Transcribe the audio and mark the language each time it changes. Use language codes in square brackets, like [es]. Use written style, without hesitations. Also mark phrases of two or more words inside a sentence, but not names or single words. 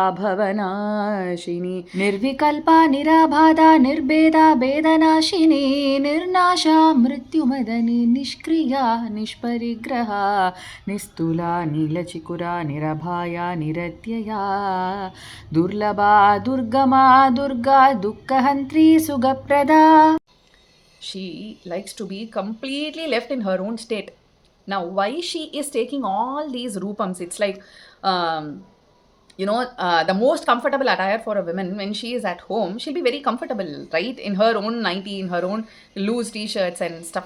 [sa] ಭವನಾಶಿನಿ ನಿರ್ವಿಕಲ್ಪ ನಿರಾಬಾಧ ನಿರ್ಭೇದ ಭೇದನಾಶಿನಿ ನಿರ್ನಾಶ ಮೃತ್ಯುಮದನಿ ನಿಷ್ಕ್ರಿಯ ನಿಷ್ಪರಿಗ್ರಹ ನಿಸ್ತುಲ ನೀಲಚಿಕುರ ನಿರಭಾಯ ನಿರತ್ಯಯ ದುರ್ಲಭ ದುರ್ಗಮ ದುರ್ಗಾ ದುಃಖಹಂತ್ರಿ ಸುಖಪ್ರದ. [en] she likes to be completely left in her own state. Now, why she is taking all these rupams? It's like, um, the most comfortable attire for a woman when she is at home, she'll be very comfortable, right? In her own nightie, in her own loose t-shirts and stuff.